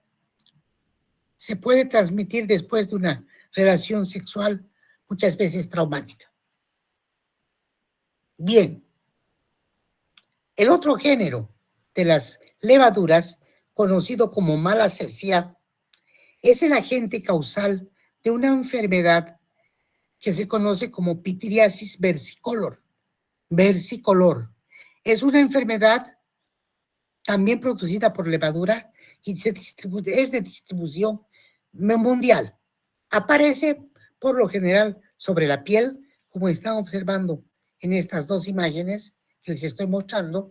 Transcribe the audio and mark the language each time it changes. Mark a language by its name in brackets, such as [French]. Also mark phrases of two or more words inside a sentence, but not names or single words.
[Spanish] Se puede transmitir después de una relación sexual muchas veces traumática. Bien, el otro género de las levaduras, conocido como Malassezia, es el agente causal de una enfermedad que se conoce como pityriasis versicolor. Versicolor. Es una enfermedad también producida por levadura y es de distribución mundial. Aparece por lo general sobre la piel, como están observando en estas dos imágenes que les estoy mostrando.